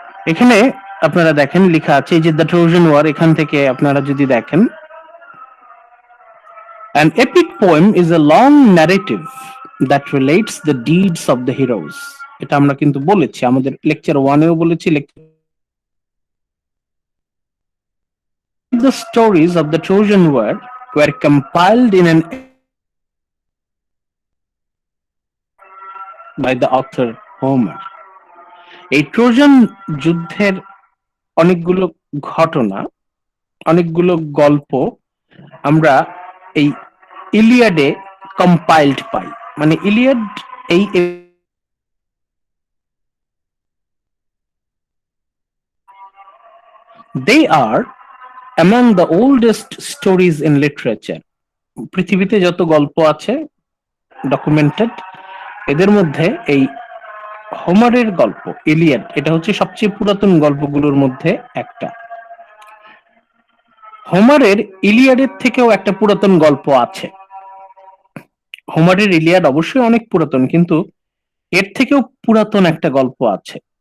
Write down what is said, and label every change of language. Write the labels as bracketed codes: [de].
[bn] এখানে আপনারা দেখেন লেখা আছে যে দ্য ট্রোজান ওয়ার, এখান থেকে আপনারা যদি দেখেন, [en] an epic poem is a long narrative that relates the deeds of the heroes. [bn] এটা আমরা কিন্তু বলেছি, আমাদের লেকচার 1 এও বলেছি। [en] The stories of the Trojan War were compiled in an by the author Homer. [bn] এই ট্রোজান যুদ্ধের অনেকগুলো ঘটনা, অনেকগুলো গল্প আমরা এই ইলিয়াডে কম্পাইলড পাই। মানে ইলিয়াড এই [en] they are among the oldest stories in literature. [bn] পৃথিবীতে যত গল্প আছে ডকুমেন্টেড, এদের মধ্যে এই হোমারের গল্প ইলিয়াড এটা হচ্ছে সবচেয়ে পুরাতন গল্পগুলোর মধ্যে একটা। হোমারের ইলিয়াডের থেকেও একটা পুরাতন গল্প আছে। হোমারের ইলিয়াড অবশ্যই অনেক পুরাতন, কিন্তু এর থেকেও পুরাতন একটা গল্প আছে।